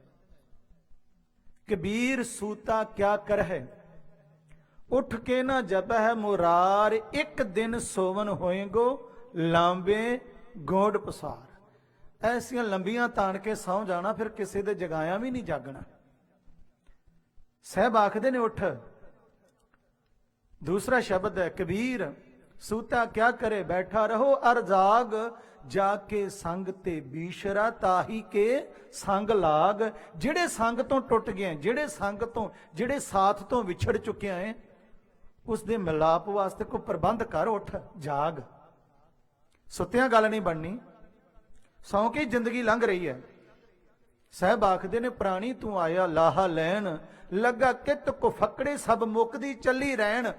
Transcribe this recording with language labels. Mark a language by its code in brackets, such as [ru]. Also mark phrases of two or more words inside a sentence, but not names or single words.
[pa] ਕਬੀਰ ਸੂਤਾ ਕਿਆ ਕਰਹਿ ਉੱਠ ਕੇ ਨਾ ਜਪਹਿ ਮੁਰਾਰ ਇੱਕ ਦਿਨ ਸੋਵਨ ਹੋਏਗੋ ਲਾਂਬੇ ਗੋਡ ਪਸਾਰ ਐਸੀਆਂ ਲੰਬੀਆਂ ਤਾਣ ਕੇ ਸੌਂ ਜਾਣਾ ਫਿਰ ਕਿਸੇ ਦੇ ਜਗਾਇਆ ਵੀ ਨਹੀਂ ਜਾਗਣਾ ਸਾਹਿਬ ਆਖਦੇ ਨੇ ਉੱਠ [hi] दूसरा शब्द है कबीर, सूता क्या करे बैठा रहो अर जाग, जाके संग ते बीशरा ताही के संग लाग। [pa] ਜਿਹੜੇ ਸੰਗ ਤੋਂ ਟੁੱਟ ਗਏ, ਜਿਹੜੇ ਸੰਗ ਤੋਂ, ਜਿਹੜੇ ਸਾਥ ਤੋਂ ਵਿਛੜ ਚੁੱਕੇ ਹੈ, ਉਸ ਦੇ ਮਿਲਾਪ ਵਾਸਤੇ ਕੋਈ ਪ੍ਰਬੰਧ ਕਰ, ਉੱਠ ਜਾਗ। ਸੁੱਤਿਆਂ ਗੱਲ ਨਹੀਂ ਬਣਨੀ, ਸੌਂ ਕੇ ਜ਼ਿੰਦਗੀ ਲੰਘ ਰਹੀ ਹੈ। ਸਾਹਿਬ ਆਖਦੇ ਨੇ ਪ੍ਰਾਣੀ ਤੂੰ ਆਇਆ ਲਾਹਾ ਲੈਣ, ਲੱਗਾ ਕਿਤ ਕੋ ਫਕੜੇ ਸਭ ਮੁੱਕਦੀ ਚੱਲੀ ਰਹਿਣ।